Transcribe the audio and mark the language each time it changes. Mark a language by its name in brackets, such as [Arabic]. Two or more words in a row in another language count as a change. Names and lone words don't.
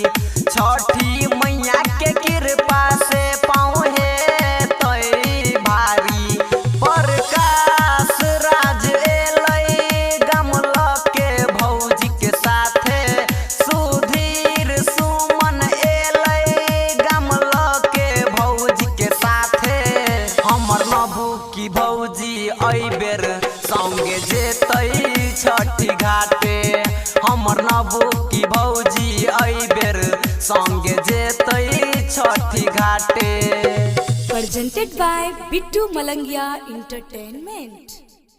[Maithili] छठी मैया के कृपा से पाँव हेतै भारी। प्रकाश राज एलै गमल के भौजी के साथे। सुधीर सुमन एलै गमल के भौजी के साथे। हमर नबू की भौजी एहि बेर संगे जेतै छठी घाटे। हमर नबू की भौजी एहि बेर संगे जेतै छठी घाटे। [English] presented by Bittu Malangiya Entertainment।